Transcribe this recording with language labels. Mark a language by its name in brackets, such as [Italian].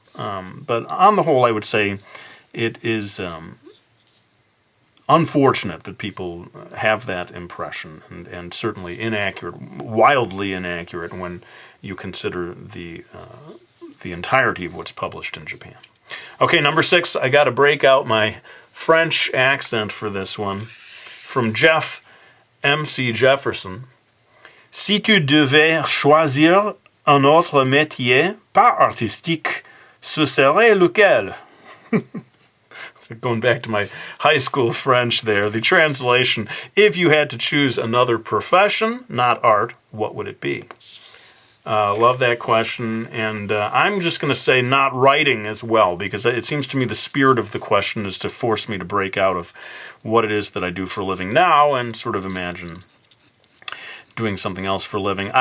[English] But on the whole, I would say it is unfortunate that people have that impression, and certainly inaccurate, wildly inaccurate when you consider the entirety of what's published in Japan. Okay, number 6, I got to break out my French accent for this one. From Jeff M.C. Jefferson. [French] Si tu devais choisir un autre métier, pas artistique, ce serait lequel? [English] Going back to my high school French there, the translation, if you had to choose another profession, not art, what would it be? Love that question, and I'm just going to say not writing as well, because it seems to me the spirit of the question is to force me to break out of what it is that I do for a living now and sort of imagine doing something else for a living.